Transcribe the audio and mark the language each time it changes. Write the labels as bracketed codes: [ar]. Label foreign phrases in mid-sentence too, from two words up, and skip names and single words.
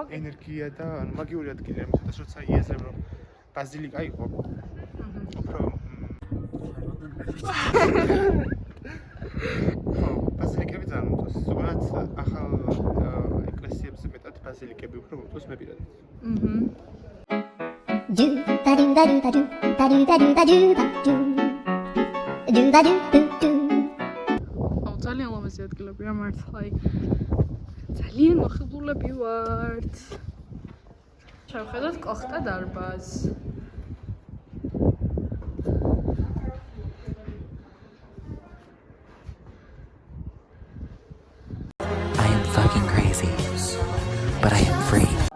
[ka] ენერგია და ანუ მაგიური ადგილია, იმისათვის როცა იაზრებ რომ ბაზილიკა იყო. უფრო ბაზილიკები ძალიან მომწონს. ზოგადად ახალ ეკლესიებზე მეტად ბაზილიკები უფრო მომწონს მე პირადად. Do ba do ba do ba do ba do ba do ba do ba do. Do ba do do do. აუ ძალიან ლამაზი ადგილებია მართლა. ძალიან მოხიბლულები ვართ. შევხედოთ კოხტა დარბაზს. [en] I am fucking crazy, but I am free.